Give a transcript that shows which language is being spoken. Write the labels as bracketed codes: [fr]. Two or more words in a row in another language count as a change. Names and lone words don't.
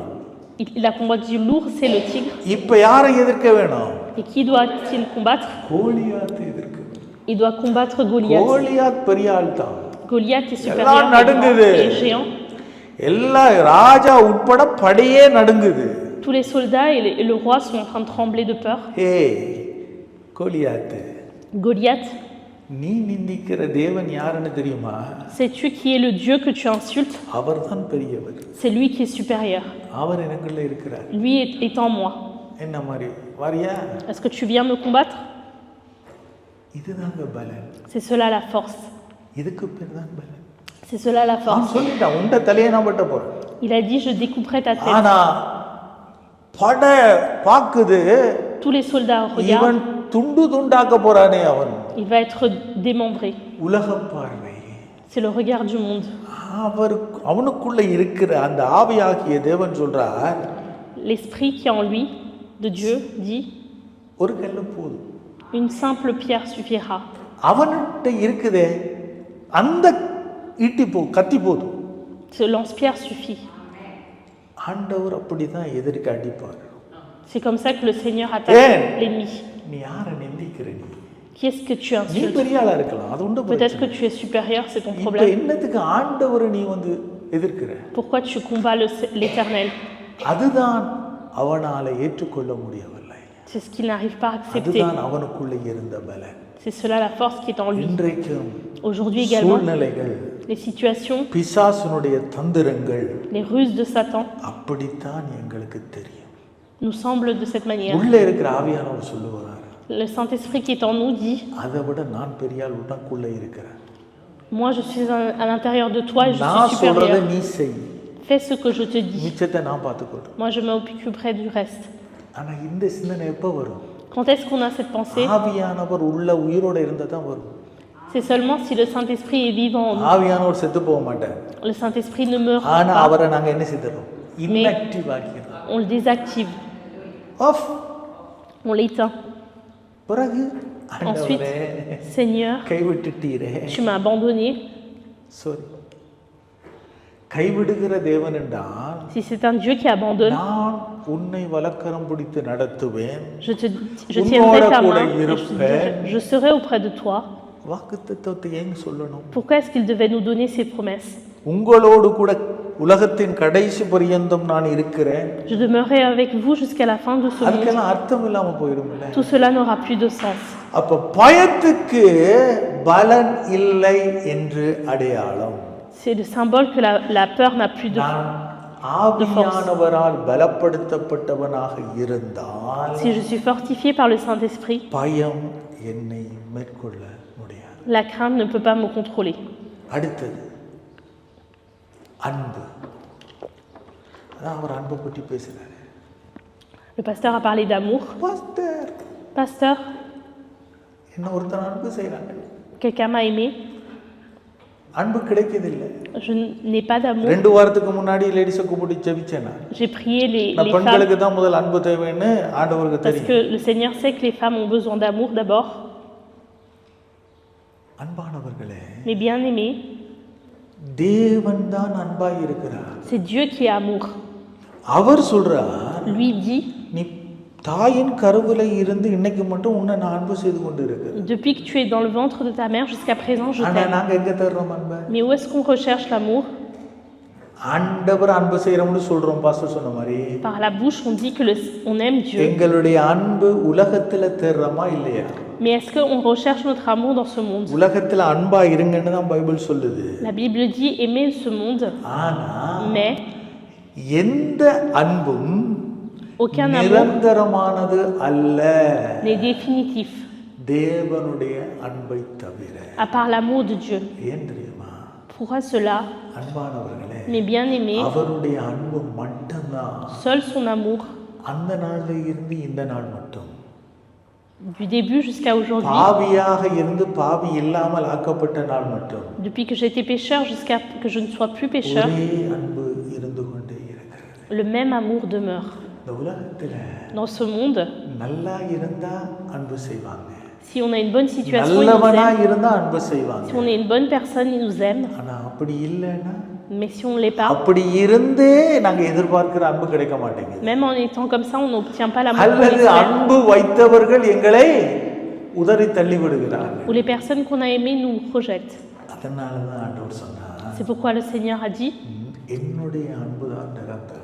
[fr] Il a combattu l'ours et le tigre. [ta] இப்ப யாரை எதிர்க்க வேணும்? [fr] Et qui doit-il combattre? [ta] கோலியாத்தை எதிர்க்க வேணும். [fr] Il doit combattre Goliath. [ta] கோலியாத் பெரிய ஆள் தான். [fr] Goliath est supérieur, [ta] எல்லாம் [fr] et grand [ta] நடுங்குது. [fr] et géant. [ta] எல்லா ராஜா உட்பட படையே நடுங்குது. [fr] Tous les soldats et le roi sont en train de trembler de peur. [ta] ஹே கோலியாத், [fr] Goliath, [ta] நீ நிந்திக்கிற தேவன் யாருன்னு தெரியுமா? [fr] sais-tu qui est le Dieu que tu insultes? [ta] அவர்தான் பெரியவர். [fr] C'est lui qui est supérieur. [ta] அவர் எனக்குள்ள இருக்கிறார். [fr] Lui est en moi. [ta] என்ன மாதிரி வாரியா? [fr] Est-ce que tu viens me combattre? [ta] இதுதாங்க பலன். [fr] C'est cela la force. [ta] இதுக்கு பேர் தான் பலன். [fr] C'est cela la [ta] நான் [fr] force. [ta] சொல்லிட்டேன், உண்ட தலையை நான் பட்ட போறேன். [fr] Il a dit, je découperai ta tête. [ta] ஆனா பட பாக்குது, [fr] Tous les soldats [ta] இவன் [fr] regardent. [ta] துண்டு துண்டாக்க போறானே அவன். [fr] Il va être démembré. [ta] உலக பார்வை. [fr] C'est le regard du monde. [ta] அவனுக்குள்ள இருக்கிற அந்த ஆவியாகிய தேவன் சொல்றார், [fr] L'esprit qui est en lui, de Dieu, dit, [ta] ஒரு கல்லு போதும். [fr] une simple pierre suffira. [ta] அவன்கிட்ட இருக்குதே அந்த ஈட்டி கத்தி போதும். [fr] Ce lance-pierre suffit. [ta] ஆண்டவர் அப்படிதான் எதிர்க்க அடிப்பார். [fr] C'est comme ça que le Seigneur attaque l'ennemi. [ta] நீ யாரை நிந்திக்கிற? [fr] Qui est-ce que tu [ta] நீ [fr] insultes? [ta] பெரிய ஆளா இருக்கலாம், அது உண்டு. [fr] Peut-être que tu es supérieur, c'est ton [ta] இப்ப [fr] problème. [ta] என்னத்துக்கு ஆண்டவரை நீ எதிர்க்கிற? [fr] Pourquoi tu combats l'Éternel? [ta] அதுதான் அவனால ஏற்றுக்கொள்ள முடியவில்லை. [fr] C'est ce qu'il n'arrive pas à accepter. [ta] அதுதான் அவனுக்குள்ள இருந்த பலன். [fr] C'est cela la force qui est en lui. [ta] இன்றைக்கும் [fr] Aujourd'hui également, [ta] சூழ்நிலைகள், [fr] les situations, [ta] பிசாசுனுடைய தந்திரங்கள் [fr] les ruses de Satan [ta] அப்படித்தான் எங்களுக்கு தெரியும். [fr] nous semblent de cette manière. [ta] உள்ள இருக்கிற ஆவியானவர் சொல்லுவார், [fr] Le Saint-Esprit qui est en nous dit, [ta] அதை விட நான் பெரிய ஆள் உனக்குள்ள இருக்கிறேன். [fr] Moi, je suis à l'intérieur de toi et je [ta] நான் [fr] suis [ta] சொல்றத [fr] supérieur. [ta] நீ செய், [fr] Fais ce que je te dis. [ta] மிச்சத்தை நான் பார்த்துக்கொள்றேன். [fr] Moi, je m'occuperai du reste. [ta] ஆனா இந்த சிந்தனை எப்போ வரும்? [fr] Quand est-ce qu'on a cette pensée? [ta] ஆவியானவர் உள்ள உயிரோட இருந்தா தான் வரும். [fr] C'est seulement si le Saint-Esprit est vivant en nous. [ta] ஆவியானவர் செத்து போக மாட்டார். [fr] Le Saint-Esprit ne meurt [ta] ஆனா [fr] pas. [ta] அவரை நாங்க என்ன செய்தோம்? இன்ஆக்டிவ் ஆக்கிறோம். [fr] On le désactive. [ta] ஆஃப். [fr] On l'éteint. [ta] பிறகு [fr] Ensuite, [ta] ஆண்டவரே [fr] Seigneur, [ta] கைவிட்டுட்டீரே. [fr] tu m'as abandonné. [ta] சாரி. கைவிடுகிற தேவன் என்றால் [fr] Si c'est un Dieu qui abandonne, [ta] நான் உன்னை வலக்கரம் பிடித்து நடத்துவேன். [fr] je [ta] Unnora [fr] tiendrai ta [ta] kuda [fr] main et [ta] iruppen. [fr] je serai auprès de toi. [ta] வாக்குத்தத்தத்தை ஏன் சொல்லணும்? [fr] Pourquoi est-ce qu'il devait nous donner ces promesses? [ta] உங்களோடு கூட உலகத்தின் கடைசி பரியந்தம் நான் இருக்கிறேன். [fr] Je demeurerai avec vous jusqu'à la fin de ce monde. [ta] அதுக்கெல்லாம் அர்த்தம் இல்லாம போயிடும்ல. [fr] Tout cela n'aura plus de sens. [ta] அப்ப பயத்துக்கு பலன் இல்லை என்று அடையாளம். [fr] C'est le symbole que la peur n'a plus de [ta] நான் ஆவியானவரால் பலப்படுத்தப்பட்டவனாக இருந்தால் [fr] Si je suis fortifié par le Saint-Esprit, [ta] பயம் என்னை மேற்கொள்ள முடியாது. [fr] la crainte ne peut pas me contrôler. [ta] அடுத்தது அன்பு. அதான் அவர் அன்பை பற்றி பேசுறாரு. [fr] Le pasteur a parlé d'amour. [ta] பாஸ்டர் [fr] Pasteur, [ta] என்ன ஒருத்தர் அன்பு செய்றாங்க. [fr] quelqu'un m'a aimé. [ta] அன்பு கிடைக்கதில்லை. [fr] Je n'ai pas d'amour. [ta] 2 வாரத்துக்கு முன்னாடி லேடிஸை கூப்பிட்டு ஜெபிச்சேன் நான். [fr] J'ai prié les femmes [ta] பெண்களுக்கு தான் முதல் அன்பு தேவைன்னு ஆண்டவருக்கு [fr] parce [ta] தெரியும். [fr] que le Seigneur sait que les femmes ont besoin d'amour d'abord. [ta] அன்பானவர்களே, [fr] Mais bien aimés, [ta] தேவன் தான் அன்பாய் இருக்கிறார். [fr] c'est Dieu qui est amour. [ta] அவர் சொல்றார், [fr] Lui dit, [ta] நீ தாயின் கருவில இருந்து இன்னைக்கு மட்டும் உன்னை நான் அன்பு செய்து கொண்டு இருக்கிறேன். [fr] depuis que tu es dans le ventre de ta mère jusqu'à présent, je [ta] ஆனா [fr] t'aime. [ta] நாங்க எங்க தேடுறோம் அன்பை? [fr] Mais où est-ce qu'on recherche l'amour? [ta] ஆண்டவர் அன்பு செய்யறோம்னு சொல்றோம் பாஸ்டர் சொன்ன மாதிரி. [fr] Par la bouche, on dit que on aime Dieu. [ta] எங்களுடைய அன்பு உலகத்துல தேடுறோமா இல்லையா? [fr] Mais est-ce qu'on recherche notre amour dans ce monde? [ta] உலகத்துல அன்பா இருங்கன்னு தான் பைபிள் சொல்லுது. [fr] La Bible dit aimer ce monde, [ta] ஆனா [fr] mais [ta] எந்த அன்பும் [fr] aucun amour [ta] நிரந்தரமானது அல்ல. [fr] n'est définitif, [ta] தேவனுடைய அன்பை தவிர. [fr] à part l'amour de Dieu. [ta] ஏன் தெரியுமா? [fr] Pourquoi cela? [ta] அன்பானவர்களே, [fr] Mais bien aimé, [ta] அவருடைய அன்பு மட்டும்தான் [fr] seul son amour, [ta] அந்த நாள்ல இருந்து இந்த நாள் மட்டும். [fr] du début jusqu'à aujourd'hui, [ta] பாவியாக இருந்து பாவி இல்லாமல் ஆக்கப்பட்ட நாள் மட்டும். [fr] depuis que j'étais pécheur jusqu'à que je ne sois plus pécheur, [ta] ஒரே அன்பு இருந்து கொண்டே இருக்கிறது. [fr] le même amour demeure. [ta] இந்த உலகத்துல [fr] Dans ce monde, [ta] நல்லா இருந்தா அன்பு செய்வாங்க. [fr] si on a une bonne situation, ils nous [ta] நல்லவனா [fr] aiment. [ta] இருந்தா அன்பு செய்வாங்க. [fr] Si on est une bonne personne, ils nous aiment. [ta] ஆனா அப்படி இல்லைன்னா, [fr] Mais si on ne l'est pas, [ta] அப்படி இருந்தே நாங்க எதிர்பார்க்கிற அன்பு கிடைக்க மாட்டேங்குது. [fr] même en étant comme ça, on n'obtient pas l'amour qu'on [ta] அல்லது [fr] espère. [ta] அன்பு வைத்தவர்கள் எங்களை உதறி தள்ளி விடுகிறார்கள். [fr] Ou les personnes qu'on a aimées nous rejettent. [ta] அதனாலதான் ஆண்டவர் சொன்னார், [fr] C'est pourquoi le Seigneur a dit, [ta] என்னுடைய அன்புதான் நிரந்தரம்.